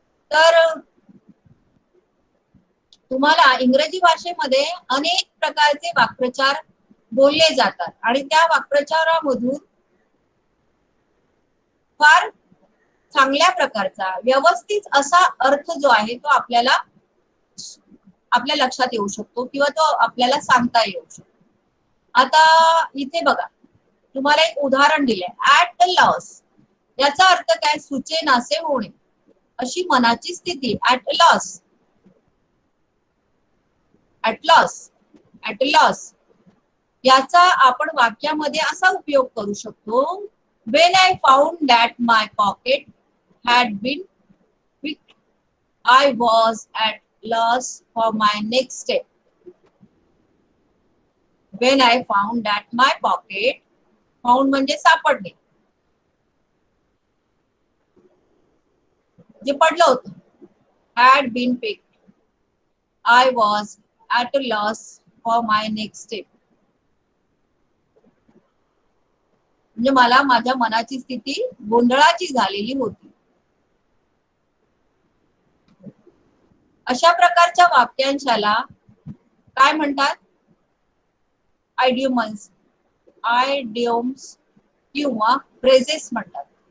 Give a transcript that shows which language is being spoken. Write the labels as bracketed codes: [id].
[mr] तर तुम्हाला इंग्रजी भाषेमध्ये अनेक प्रकारचे वाक्प्रचार बोलले जातात आणि त्या वाक्प्रचारामधून फार चांगल्या प्रकारचा व्यवस्थित असा अर्थ जो आहे तो आपल्या लक्षात येऊ शकतो किंवा तो आपल्याला सांगता येऊ शकतो. आता इथे बघा, तुम्हाला एक उदाहरण दिलंय, [en] At the loss. [mr] याचा अर्थ काय? सुचेनासे होणे, अशी मनाची स्थिती. [en] at loss, at loss, at loss [mr] याचा आपण वाक्यामध्ये असा उपयोग करू शकतो, [en] when I found that my pocket had been picked, I was at loss for my next step. When I found that my pocket, found [mr] म्हणजे सापडणे, जे पडलं होतं, [en] had been picked, I was at a loss for my next step. [mr] म्हणजे मला माझ्या मनाची स्थिती गोंधळाची झालेली होती. अशा प्रकारच्या वाक्यांशाला काय म्हणतात? आयडियम्स, आयडियम्स किंवा फ्रेजेस म्हणतात.